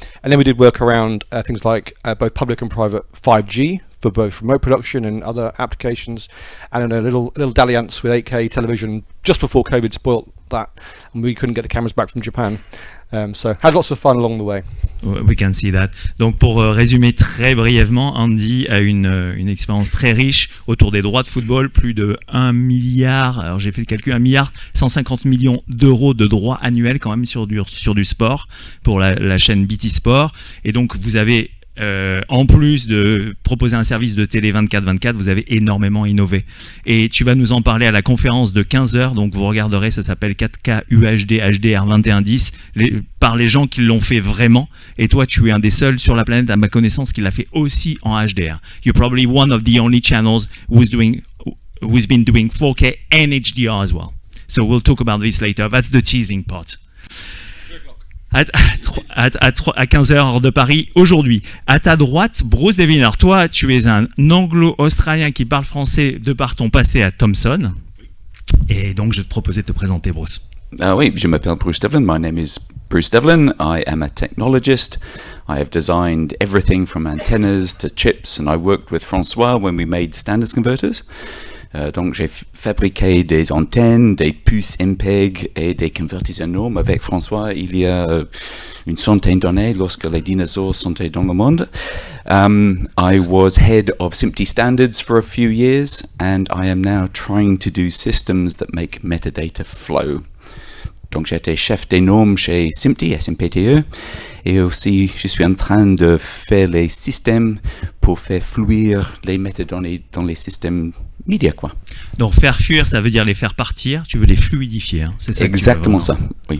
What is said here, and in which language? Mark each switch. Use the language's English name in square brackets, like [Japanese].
[English] And then we did work around things like both public and private 5G, for both remote production and other applications, and a little dalliance with 8K television just before COVID spoilt that, and we couldn't get the cameras back from Japan. So had lots of fun along the way. We can see that. [French] Donc pour résumer très brièvement, Andy a une expérience très riche autour des droits de football, plus de 1 milliard, alors j'ai fait le calcul, 1,150 millions d'euros de droits annuels quand même sur du sport pour la chaîne BT Sport. Et donc vous avez en plus de proposer un service de télé 24/24, vous avez énormément innové. Et tu vas nous en parler à la conférence de 15h, donc vous regarderez, ça s'appelle 4K UHD HDR 2110, par les gens qui l'ont fait vraiment. Et toi, tu es un des seuls sur la planète, à ma connaissance, qui l'a fait aussi en HDR. [English] You're probably one of the only channels who's been doing 4K and HDR as well. So we'll talk about this later. That's the teasing part. [French] À 15h heure de Paris aujourd'hui. À ta droite, Bruce Deviner. Toi, tu es un anglo-australien qui parle français de par ton passé à Thomson. Et donc, je vais te proposer de te présenter, Bruce. Oui, je m'appelle Bruce Devlin. [English] My name is Bruce Devlin. I am a technologist. I have designed everything from antennas to chips, and I worked with François when we made standards converters. [French] Donc j'ai fabriqué des antennes, des puces MPEG et des convertisseurs normes avec François il y a une centaine d'années lorsque les dinosaures sont dans le monde. [English] I was head of SMPTE standards for a few years, and I am now trying to do systems that make metadata flow. [French] Donc j'étais chef des normes chez SMPTE, SMPTE, et aussi je suis en train de faire les systèmes pour faire fluir les métadonnées dans les systèmes médias, quoi. Donc faire fuir, ça veut dire les faire partir, tu veux les fluidifier, hein, c'est ça? Exactement ça, oui.